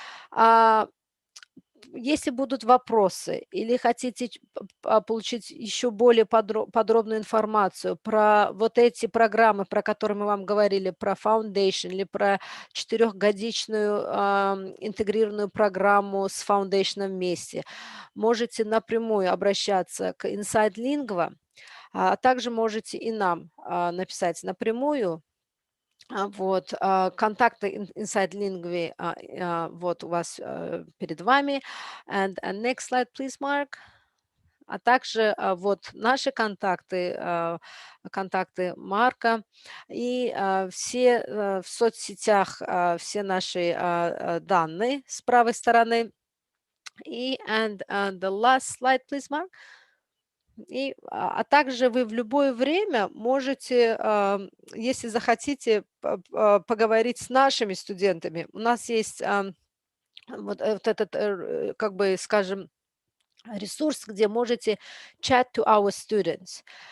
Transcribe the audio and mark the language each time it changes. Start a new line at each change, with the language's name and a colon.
Russian: А, Если будут вопросы или хотите получить еще более подробную информацию про вот эти программы, про которые мы вам говорили, про Foundation или про 4-годичную интегрированную программу с Foundation вместе, можете напрямую обращаться к Inside Lingua, а также можете и нам написать напрямую. Вот, контакты Inside Lingua, вот у вас перед вами.
English: And next slide, please, Mark.
Russian: А также вот наши контакты, контакты Марка и все в соцсетях, все наши данные с правой стороны. И
English: the last slide, please, Mark.
Russian: А также вы в любое время можете, если захотите, поговорить с нашими студентами. У нас есть вот этот, как бы, скажем, ресурс, где можете
English: chat to our students.